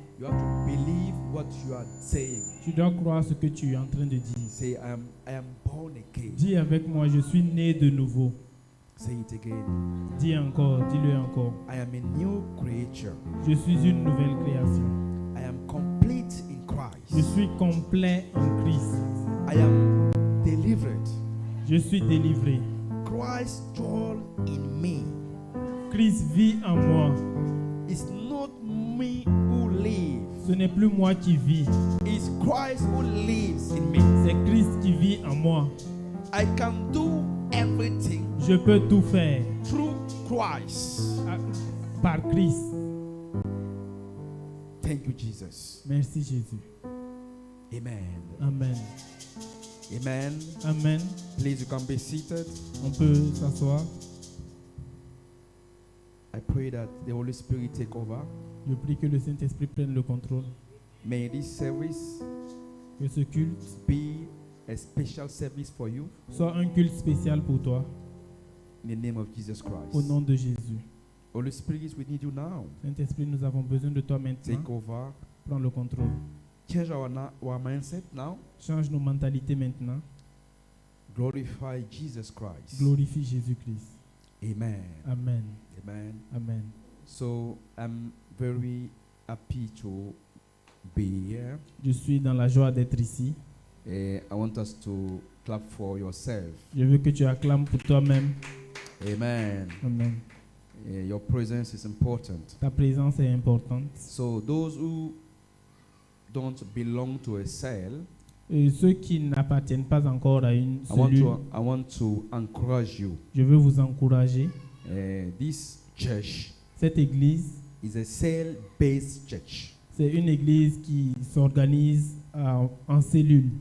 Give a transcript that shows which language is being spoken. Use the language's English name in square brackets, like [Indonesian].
[English] You have to believe what you are saying. [French] Tu dois croire ce que tu es en train de dire. [English] Say, I am born again. [French] Dis avec moi, je suis né de nouveau. [English] Say it again. [French] Dis encore, dis-le encore. [English] I am a new creature. [French] Je suis une nouvelle création. [English] I am complete in Christ. [French] Je suis complet en Christ. [English] I am delivered. [French] Je suis délivré. [English] Christ dwells in me. [French] Christ vit en moi. [English] It's not me who lives. [French] Ce n'est plus moi qui vis. [English] It's Christ who lives in me. [French] C'est Christ qui vit en moi. [English] I can do everything. [French] Je peux tout faire. [English] Through Christ. [French] Par Christ. [English] Thank you, Jesus. [French] Merci, Jésus. [English] Amen. [French] Amen. [English] Amen. [French] Amen. [English] Please, you can be seated. [French] On peut s'asseoir. [English] I pray that the Holy Spirit take over. [French] Je prie que le Saint-Esprit prenne le contrôle. [English] May this service [French] que ce culte [English] be a special service for you. [French] Soit un culte spécial pour toi. [English] In the name of Jesus Christ. [French] Au nom de Jésus. [English] Holy Spirit, we need you now. [French] Saint-Esprit, nous avons besoin de toi maintenant. [English] Take over. [French] Prends le contrôle. [English] Change our mindset now. [French] Change nos mentalités maintenant. [English] Glorify Jesus Christ. [French] Glorifie Jésus-Christ. [English] Amen. [French] Amen. [English] Amen. [French] Amen. [English] So I'm very happy to be here. [French] Je suis dans la joie d'être ici. [English] I want us to clap for yourself. [French] Je veux que tu acclames pour toi-même. [English] Amen. [French] Amen. [English] Your presence is important. [French] Ta présence est importante. [English] So those who don't belong to a cell, [French] et ceux qui n'appartiennent pas encore à une cellule, [English] I want to encourage you. [French] Je veux vous encourager. [English] This church, [French] cette église, [English] is a cell-based church. [French] C'est une église qui s'organise en cellules.